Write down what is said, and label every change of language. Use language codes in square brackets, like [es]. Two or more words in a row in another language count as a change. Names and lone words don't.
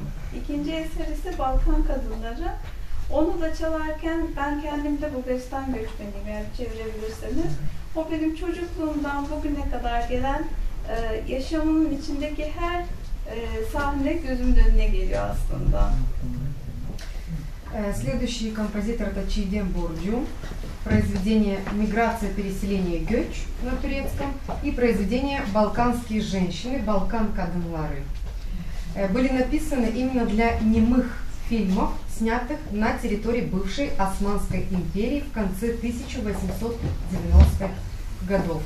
[tr] İkinci eser ise Balkan Kadınları. Onu da çalarken ben kendim de Bulgaristan göçmeniyim, eğer çevirebilirseniz. O benim çocukluğumdan bugüne kadar gelen yaşamımın içindeki her sahne gözümün önüne geliyor aslında. [ru] Следующий композитор это Чиğdem Borucu, произведение «Миграция, переселение, Göç» на турецком и произведение «Балканские женщины», «Балкан Kadınları». Были написаны именно для немых фильмов, снятых на территории бывшей Османской империи в конце 1890-х годов.